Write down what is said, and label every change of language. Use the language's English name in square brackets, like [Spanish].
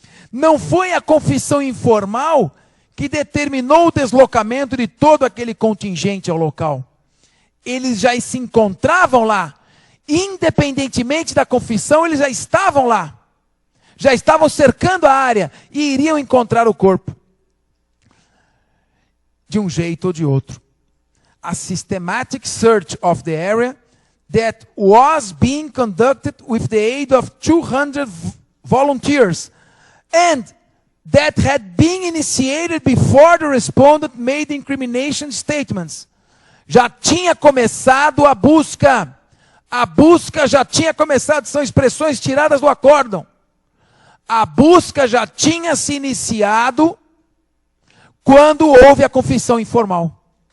[Portuguese] Não foi a confissão informal que determinou o deslocamento de todo aquele contingente ao local. Eles já se encontravam lá. Independentemente da confissão, eles já estavam lá. Já estavam cercando a área e iriam encontrar o corpo. De um jeito ou de outro. [English] A systematic search of the area that was being conducted with the aid of 200 volunteers and that had been initiated before the respondent made incrimination statements. [Portuguese] Já tinha começado a busca. A busca já tinha começado, são expressões tiradas do acórdão. A busca já tinha se iniciado quando houve a confissão informal.